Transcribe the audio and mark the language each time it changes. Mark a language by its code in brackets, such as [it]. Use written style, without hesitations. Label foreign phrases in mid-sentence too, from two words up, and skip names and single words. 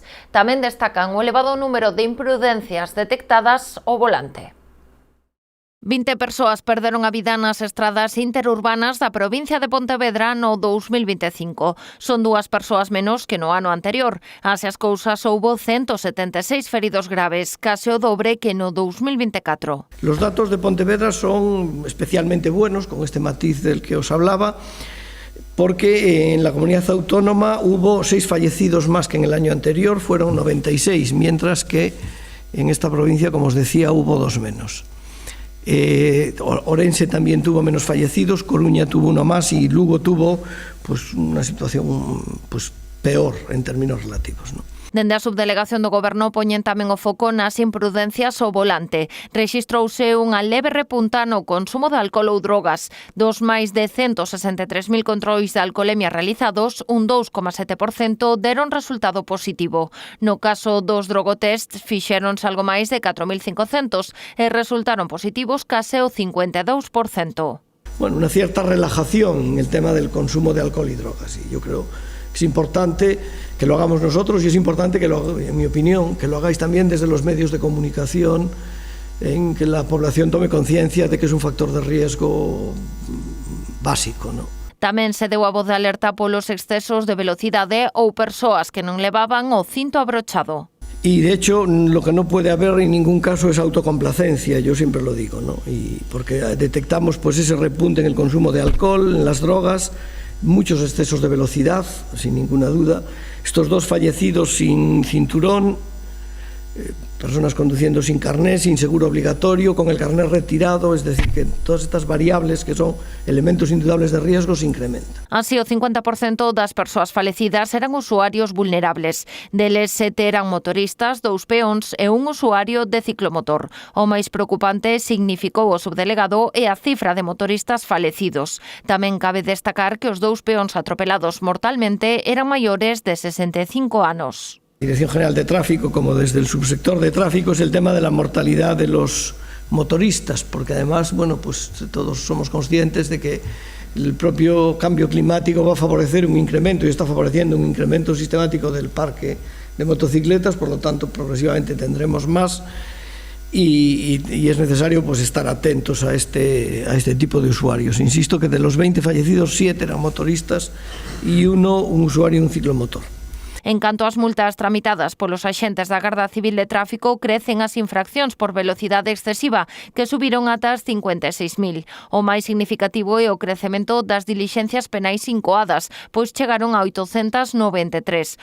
[gl] Tamén destacan o elevado número de imprudencias detectadas ao volante. 20 persoas perderon a vida nas estradas interurbanas da provincia de Pontevedra no 2025. Son 2 persoas menos que no ano anterior. Así as cousas, houbo 176 feridos graves, case o dobre que no 2024. [es] Los datos de Pontevedra son especialmente buenos, con este matiz del que os hablaba, porque en la comunidad autónoma hubo 6 fallecidos más que en el año anterior, fueron 96, mientras que en esta provincia, como os decía, hubo 2 menos. Orense también tuvo menos fallecidos, Coruña tuvo 1 más y Lugo tuvo una situación peor en términos relativos, ¿no? [gl] Dende a subdelegación do Goberno poñen tamén o foco nas imprudencias ao volante. Rexistrouse unha leve repunta no consumo de alcohol ou drogas. Dos máis de 163.000 controis de alcolemia realizados, un 2,7% deron resultado positivo. No caso dos drogotests, fixéronse algo máis de 4.500 e resultaron positivos case o 52%. [es] Bueno, una cierta relajación en el tema del consumo de alcohol y drogas. Y yo creo que es importante que lo hagamos nosotros y es importante que, en mi opinión, que lo hagáis también desde los medios de comunicación, en que la población tome conciencia de que es un factor de riesgo básico, ¿no? [gl] Tamén se deu a voz de alerta polos excesos de velocidade ou persoas que non levaban o cinto abrochado. [es] Y de hecho, lo que no puede haber en ningún caso es autocomplacencia, yo siempre lo digo, ¿no? Y porque detectamos pues ese repunte en el consumo de alcohol, en las drogas, muchos excesos de velocidad, sin ninguna duda. Estos dos fallecidos sin cinturón, personas conduciendo sin carné, sin seguro obligatorio, con el carné retirado, es decir, que todas estas variables que son elementos indudables de riesgo se incrementan. [gl] Así, o 50% das persoas falecidas eran usuarios vulnerables. Deles 7 eran motoristas, 2 peóns e un usuario de ciclomotor. O máis preocupante, significou o subdelegado, é a cifra de motoristas falecidos. Tamén cabe destacar que os 2 peóns atropelados mortalmente eran maiores de 65 anos. [es] Dirección General de Tráfico, como desde el subsector de tráfico, es el tema de la mortalidad de los motoristas, porque además, bueno, pues todos somos conscientes de que el propio cambio climático va a favorecer un incremento y está favoreciendo un incremento sistemático del parque de motocicletas, por lo tanto, progresivamente tendremos más y es necesario pues estar atentos a este tipo de usuarios. Insisto que de los 20 fallecidos, 7 eran motoristas y uno un usuario de un ciclomotor. [gl] En canto ás multas tramitadas polos axentes da Garda Civil de Tráfico, crecen as infraccións por velocidade excesiva, que subiron ata as 56.000. O máis significativo é o crecemento das dilixencias penais incoadas, pois chegaron a 893.